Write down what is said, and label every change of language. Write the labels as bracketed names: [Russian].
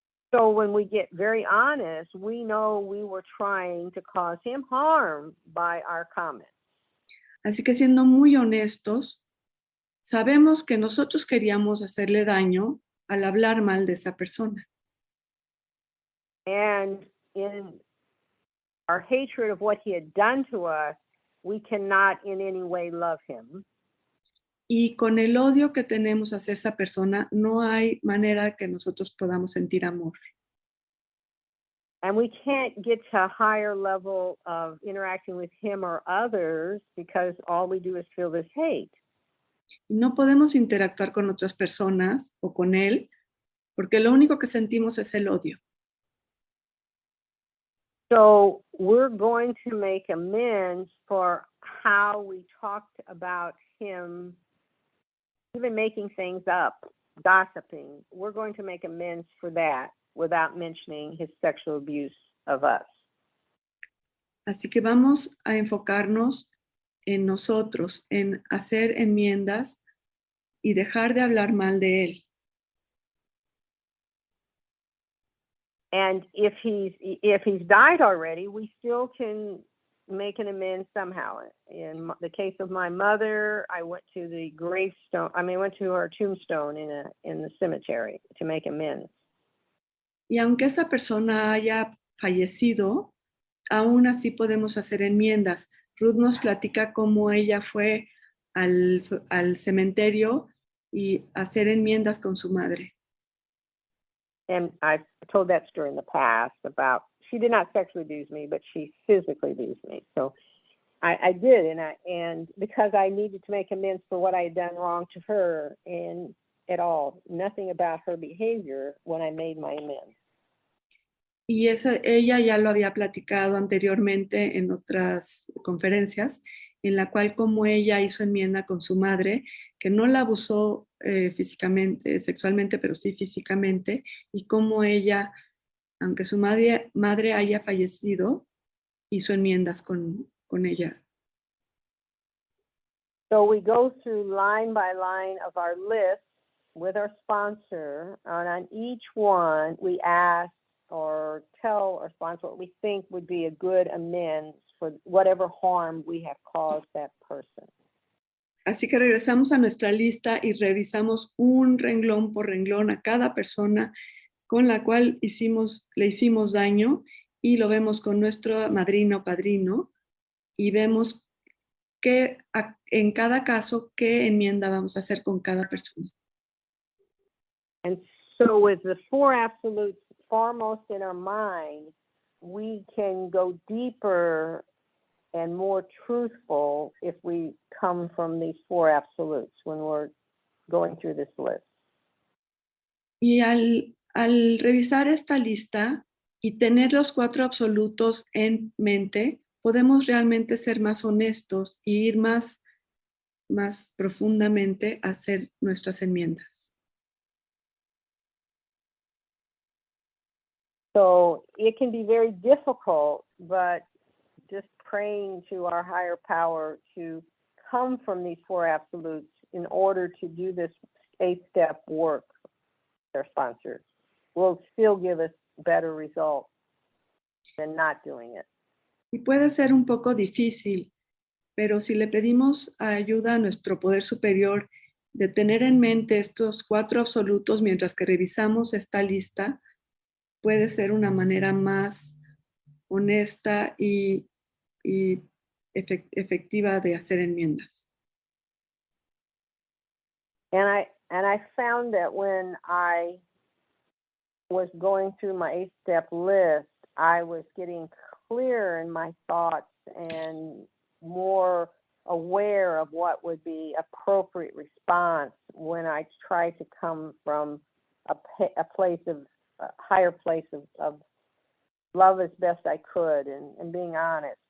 [English] So when we get very honest, we know we were trying to cause him harm by our comments. [Spanish] Así que siendo muy honestos, sabemos que nosotros queríamos hacerle daño al hablar mal de esa persona. [English] And in our hatred of what he had done to us, we cannot in any way love him. [Spanish] Y con el odio que tenemos hacia esa persona, no hay manera que nosotros podamos sentir amor. [English] And we can't get to a higher level of interacting with him or others because all we do is feel this hate. [Spanish] Y no podemos interactuar con otras personas o con él, porque lo único que sentimos es el odio. [English] So we're going to make amends for how we talked about him, even making things up, gossiping. We're going to make amends for that without mentioning his sexual abuse of us. [Spanish] Así que vamos a enfocarnos en nosotros, en hacer enmiendas y dejar de hablar mal de él. [English] And if he's died already, we still can make an amends somehow. In the case of my mother, I went to the gravestone. I went to her tombstone in the cemetery to make amends. [Spanish] Y aunque esa persona haya fallecido, aún así podemos hacer enmiendas. Ruth nos platica cómo ella fue al cementerio y hacer enmiendas con su madre. [English] And I've told that story in the past about she did not sexually abuse me, but she physically abused me. So I did, and because I needed to make amends for what I had done wrong to her, and at all, nothing about her behavior when I made my amends. [Spanish] Y ella ya lo había platicado anteriormente en otras conferencias, en la cual como ella hizo enmienda con su madre, que no la abusó físicamente, sexualmente, pero sí físicamente, y como ella, aunque su madre haya fallecido, hizo enmiendas con ella. [English] So we go through line by line of our list with our sponsor, and on each one we ask or tell our sponsor what we think would be a good amends for whatever harm we have caused that person. [Spanish] Así que regresamos a nuestra lista y revisamos un renglón por renglón a cada persona con la cual le hicimos daño, y lo vemos con nuestro madrino o padrino y vemos en cada caso qué enmienda vamos a hacer con cada persona. [English] And so with the four absolutes foremost in our mind, we can go deeper and more truthful if we come from these four absolutes when we're going through this list. [Spanish] Y al revisar esta lista y tener los 4 absolutos en mente, podemos realmente ser más honestos y ir más profundamente a hacer nuestras enmiendas. [English] So it can be very difficult, but just praying to our higher power to come from these four absolutes in order to do this 8-step work with our sponsors will still give us better results than not doing it. [Spanish] Y puede ser un poco difícil, pero si le pedimos ayuda a nuestro poder superior de tener en mente estos 4 absolutos mientras que revisamos esta lista, puede ser una manera más honesta y efectiva de hacer enmiendas. [English] And I found that when I was going through my 8-step list, I was getting clearer in my thoughts and more aware of what would be appropriate response when I try to come from a place of a higher place of love as best I could and being honest.